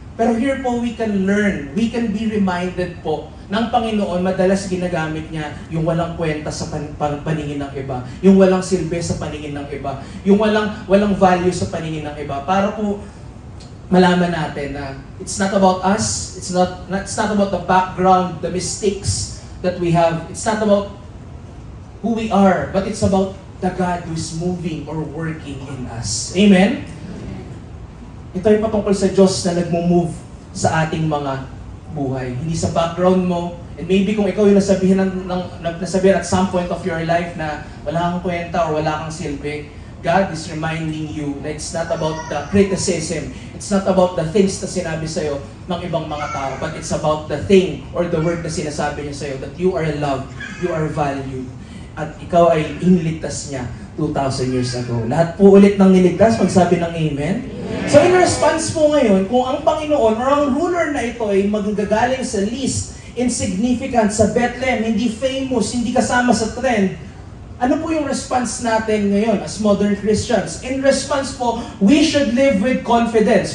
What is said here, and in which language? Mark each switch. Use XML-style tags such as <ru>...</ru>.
<en>Pero here po we can learn, we can be reminded po ng Panginoon,</en> <tl>madalas ginagamit niya yung walang kwenta sa paningin ng iba,</tl> <en>yung walang silbi sa paningin ng iba, yung walang value sa paningin ng iba, para po malaman natin na it's not about us, it's not about the background, the mistakes that we have, it's not about who we are, but it's about the God who is moving or working in us. Amen?</en> <tl>Ito ay patungkol sa Diyos na nagmo-move sa ating mga buhay. Hindi sa background mo.</tl> <en>And maybe kung ikaw yung nasabihan at some point of your life na wala kang kwenta or wala kang silbi, God is reminding you na it's not about the criticism, it's not about the things na sinabi sa'yo ng ibang mga tao, but it's about the thing or the word na sinasabi niya sa'yo, that you are loved, you are valued,</en> <tl>at ikaw ay iniligtas niya</tl> <en>2,000 years ago.</en> <tl>Lahat po ulit ng niligtas, magsabi ng Amen. So in response po ngayon, kung ang Panginoon or ang ruler na ito ay magagaling sa least insignificant sa Bethlehem, hindi famous, hindi kasama sa trend, ano po yung response natin ngayon as modern Christians?</tl> <en>In response po, we should live with confidence.</en>